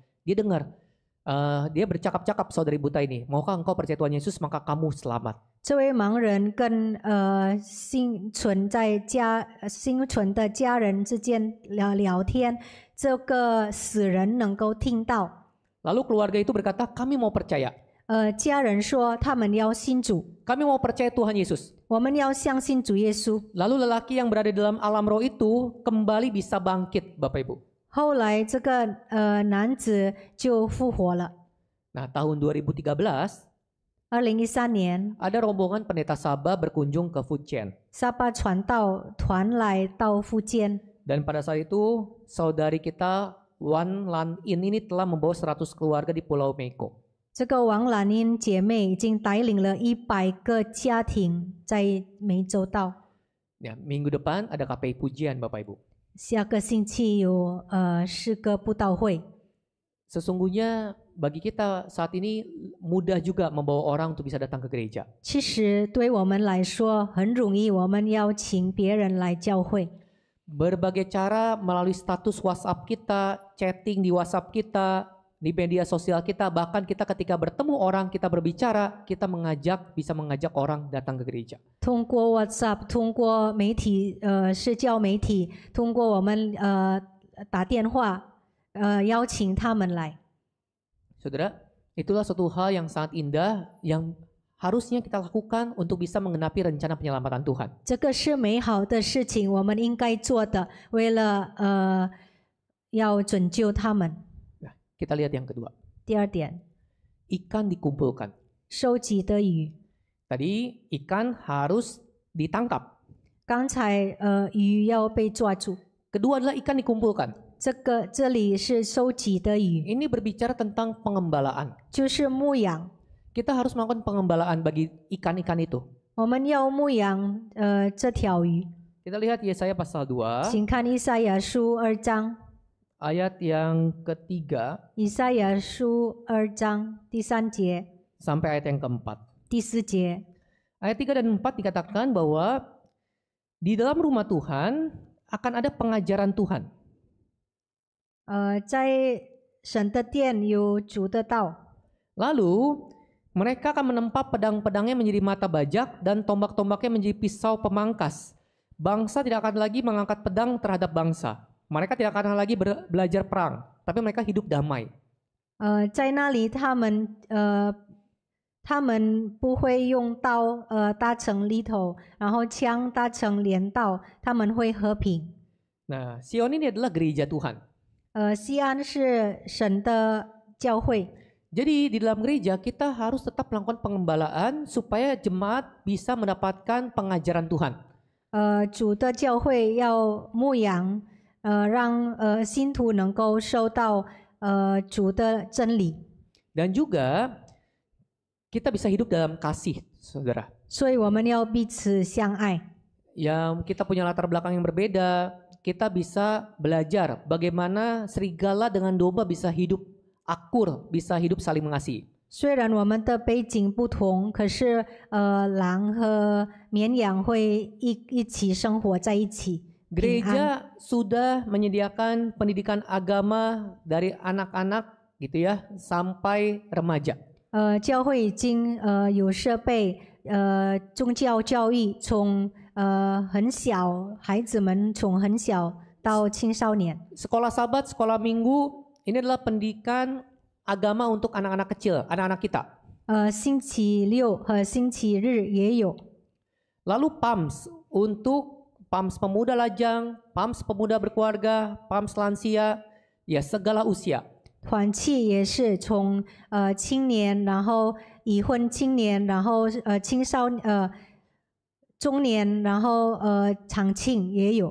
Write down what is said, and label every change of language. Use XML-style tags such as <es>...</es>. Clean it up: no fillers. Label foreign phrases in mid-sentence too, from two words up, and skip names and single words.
<id>Dia dengar, dia bercakap-cakap saudari buta ini, maukah engkau percaya Tuhan Yesus maka kamu selamat.</id> <zh>这位盲人跟幸存的家人之间聊天，这个死人能够听到。</zh> <id>Lalu keluarga itu berkata, kami mau percaya.</id> <zh>家人说他们要信主，</zh> <id>Kami mau percaya Tuhan Yesus.</id> <zh>我们要相信主耶稣。</zh> <id>Lalu lelaki yang berada dalam alam roh itu kembali bisa bangkit Bapak Ibu.</id> <zh>后来这个男子就复活了。</zh> <id>Nah tahun 2013</id> <zh>2013年，</zh> <id>ada rombongan pendeta Sabah berkunjung ke Fujian.</id> <zh>沙巴传道团来到福建，</zh> <id>Dan pada saat itu saudari kita Wan Lan In ini telah membawa 100 keluarga di Pulau Meko.</id> <zh>这个王兰英姐妹已经带领了100个家庭在湄洲岛。</zh> <id>Ya, minggu depan ada KPI Pujian Bapak Ibu.</id> <zh>下个星期有诗歌布道会。</zh> <id>Sesungguhnya bagi kita saat ini mudah juga membawa orang untuk bisa datang ke gereja.</id> <zh>其实对我们来说很容易，我们邀请别人来教会。</zh> <id>Berbagai cara melalui status WhatsApp kita, chatting di WhatsApp kita, di media sosial kita, bahkan kita ketika bertemu orang, kita berbicara, kita bisa mengajak orang datang ke gereja.</id> <zh>通过 WhatsApp， 通过社交媒体，通过我们打电话邀请他们来。</zh> <id>Saudara, itulah suatu hal yang sangat indah yang harusnya kita lakukan untuk bisa menggenapi rencana penyelamatan Tuhan.</id> <zh>这个是美好的事情，我们应该做的，为了要拯救他们。</zh> <id>Nah, kita lihat yang kedua.</id> <zh>第二点，</zh> <id>Ikan dikumpulkan.</id> <zh>收集的鱼。</zh> <id>Tadi ikan harus ditangkap.</id> <zh>刚才鱼要被抓住，</zh> <id>Kedua adalah ikan dikumpulkan.</id> <zh>这里是收集的鱼，</zh> <id>Ini berbicara tentang pengembalaan.</id> <zh>就是牧养。</zh> <id>Kita harus melakukan pengembalaan bagi ikan-ikan itu.</id> <zh>我们要牧养这条鱼。</zh> <id>Kita lihat Yesaya pasal 2,</id> <zh>请看以赛亚书2章，</zh> <id>ayat yang ketiga</id> <zh>以赛亚书2章第3节、</zh> <id>sampai ayat yang keempat.</id> <zh>第4节。</zh> <id>Ayat 3 dan 4 dikatakan bahwa di dalam rumah Tuhan akan ada pengajaran Tuhan.</id> <zh>在神的殿有主的道，</zh> <id>Lalu mereka akan menempa pedang-pedangnya menjadi mata bajak dan tombak-tombaknya menjadi pisau pemangkas. Bangsa tidak akan lagi mengangkat pedang terhadap bangsa. Mereka tidak akan lagi belajar perang, tapi mereka hidup damai.</id> <zh>在那里他们不会用刀搭成犁头，然后枪搭成镰刀，他们会和平。</zh> <id>Nah, Sion ini adalah gereja Tuhan.</id> <zh>西安是神的教会。</zh> <id>Jadi di dalam gereja kita harus tetap melakukan pengembalaan supaya jemaat bisa mendapatkan pengajaran Tuhan.</id> <zh>主的教会要牧养，让信徒能够收到主的真理。</zh> <id>Dan juga kita bisa hidup dalam kasih, saudara.</id> <zh>所以我们要彼此相爱。</zh> <id>Yang kita punya latar belakang yang berbeda, kita bisa belajar bagaimana serigala dengan domba bisa hidup akur, bisa hidup saling mengasihi.</id> <zh>虽然我们的背景不同，可是狼和绵羊会一起生活在一起。</zh> <id>Gereja sudah menyediakan pendidikan agama dari anak-anak gitu ya sampai remaja.</id> <zh>教会已经有设备，宗教教育从很小，孩子们从很小到青少年。</zh> <id>Sekolah Sabat, sekolah Minggu ini adalah pendidikan agama untuk anak-anak kecil, anak-anak kita.</id> <zh>星期六和星期日也有。</zh> <id>Lalu PAMS untuk PAMS pemuda lajang, PAMS pemuda berkeluarga, PAMS lansia, ya segala usia.</id> <zh>团契也是从青年，然后已婚青年，然后中年，然后长青也有。</zh>